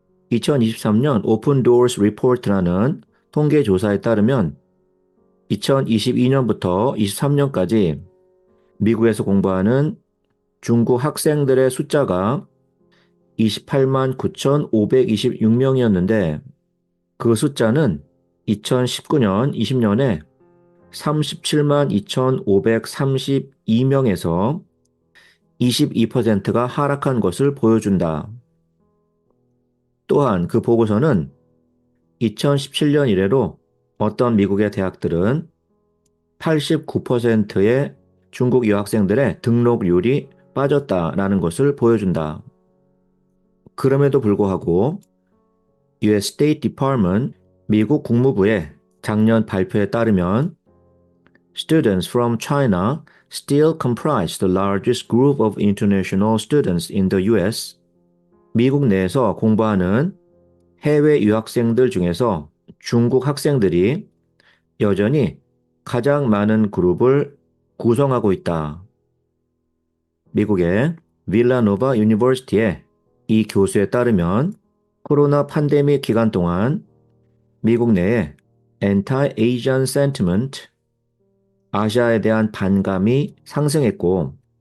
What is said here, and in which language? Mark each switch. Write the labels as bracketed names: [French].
[Korean] 2023년 오픈 도어스 리포트라는 통계 조사에 따르면 2022년부터 23년까지 미국에서 공부하는 중국 학생들의 숫자가 28만 9,526명이었는데 그 숫자는 2019년, 20년에 37만 2,532명에서 22%가 하락한 것을 보여준다. 또한 그 보고서는 2017년 이래로 어떤 미국의 대학들은 89%의 중국 유학생들의 등록률이 빠졌다라는 것을 보여준다. 그럼에도 불구하고 [English] US State Department, [Korean] 미국 국무부의 작년 발표에 따르면 [English] Students from China still comprise the largest group of international students in the US. [Korean] 미국 내에서 공부하는 해외 유학생들 중에서 중국 학생들이 여전히 가장 많은 그룹을 구성하고 있다. 미국의 villanova 유니버시티의 이 교수에 따르면 코로나 팬데믹 기간 동안 미국 내에 anti-Asian sentiment, 아시아에 대한 반감이 상승했고